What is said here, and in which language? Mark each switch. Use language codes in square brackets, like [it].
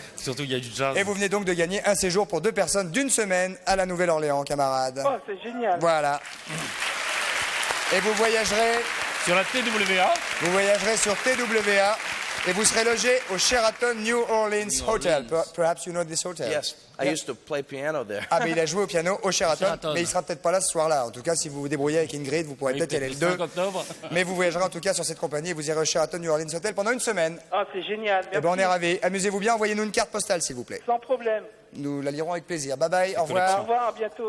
[fr] Surtout il y a du jazz. Et vous venez donc de gagner un séjour pour 2 personnes d'une semaine à la Nouvelle-Orléans, camarades. Oh, c'est génial. Voilà. Et vous voyagerez sur la TWA. Vous voyagerez sur TWA et vous serez logé au Sheraton New Orleans Hotel. [en] Perhaps you know this hotel. Yes, I used to play piano there. [fr] Ah, mais il a joué au piano au Sheraton, Sheraton. mais il sera peut-être pas là ce soir-là. En tout cas, si vous vous débrouillez avec Ingrid, vous pourrez peut-être y aller le 2. 5 octobre. Mais vous voyagerez en tout cas sur cette compagnie et vous irez au Sheraton New Orleans Hotel pendant une semaine. Ah, c'est génial. Eh ben, on Merci. est ravis. Amusez-vous bien, envoyez-nous une carte postale, s'il vous plaît. Sans problème. Nous la lirons avec plaisir. [en] Bye bye, [fr] au Au revoir. revoir, à bientôt.